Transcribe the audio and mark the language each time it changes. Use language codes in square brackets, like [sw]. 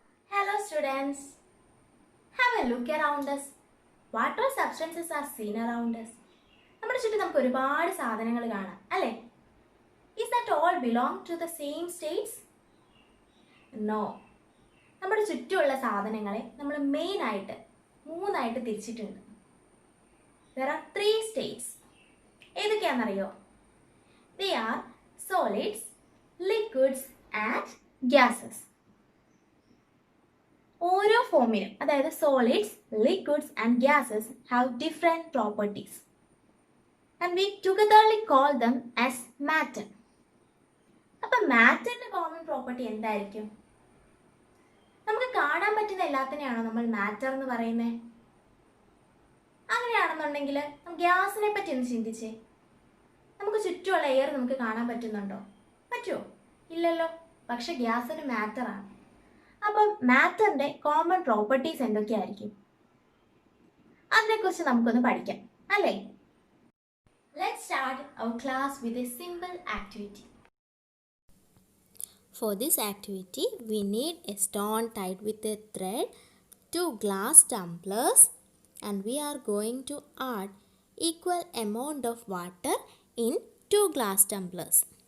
[en] Hello students, have a look around us. What all substances are seen around us? [ml] നമ്മുടെ ചുറ്റും നമുക്ക് ഒരുപാട് സാധനങ്ങൾ കാണാം അല്ലേ? [en] Is that all belong to the same states? No. [ml] നമ്മുടെ ചുറ്റുമുള്ള സാധനങ്ങളെ നമ്മൾ മെയിൻ ആയിട്ട് മൂന്നായിട്ട് തിരിച്ചിട്ടുണ്ട്. [en] There are three states. [ml] ഏതൊക്കെയാണെന്നറിയോ? [en] They are solids, liquids and gases. [ml] ഓരോ ഫോമിലും അതായത് [en] Solids, liquids and gases have different properties and we togetherly call them as matter. [ml] അപ്പം മാറ്ററിൻ്റെ കോമൺ പ്രോപ്പർട്ടി എന്തായിരിക്കും? നമുക്ക് കാണാൻ പറ്റുന്ന എല്ലാത്തിനെയാണോ നമ്മൾ മാറ്റർ എന്ന് പറയുന്നത്? അങ്ങനെയാണെന്നുണ്ടെങ്കിൽ ഗ്യാസിനെ പറ്റി ഒന്ന് ചിന്തിച്ചേ. നമുക്ക് ചുറ്റുമുള്ള എയർ നമുക്ക് കാണാൻ പറ്റുന്നുണ്ടോ? പറ്റുമോ? ഇല്ലല്ലോ. പക്ഷെ ഗ്യാസ് ഒരു മാറ്ററാണ്. അപ്പം മാറ്ററിന്റെ കോമൺ പ്രോപ്പർട്ടീസ് എന്തൊക്കെയായിരിക്കും? അതിനെക്കുറിച്ച് നമുക്കൊന്ന് പഠിക്കാം അല്ലേ? [en] Let's start our class with a simple activity. For this activity, we need a stone tied with a thread, 2 glass tumblers, and we are going to add equal amount of water in 2 glass tumblers.